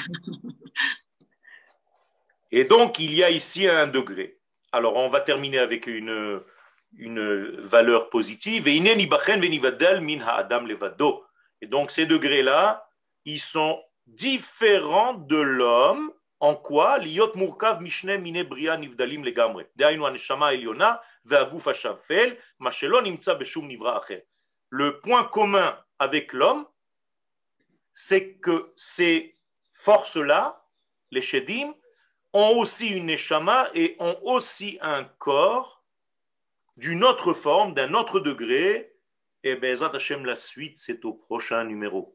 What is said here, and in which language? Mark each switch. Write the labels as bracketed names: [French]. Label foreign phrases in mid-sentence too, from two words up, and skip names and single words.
[French] Et donc, il y a ici un degré. Alors, on va terminer avec une valeur positive. Et donc, ces degrés-là, ils sont différents de l'homme. En quoi? [Hebrew] להיות מורכב משני מיני בריאה נבדלים לגמרי. דהיינו הנשמה העליונה והגוף השפל מה שלא נמצא בשום נברא אחר. [French] Le point commun avec l'homme, c'est que ces forces-là, les shedim, ont aussi une neshama et ont aussi un corps d'une autre forme, d'un autre degré. Et [Hebrew] בעזרת השם, [French] la suite, c'est au prochain numéro.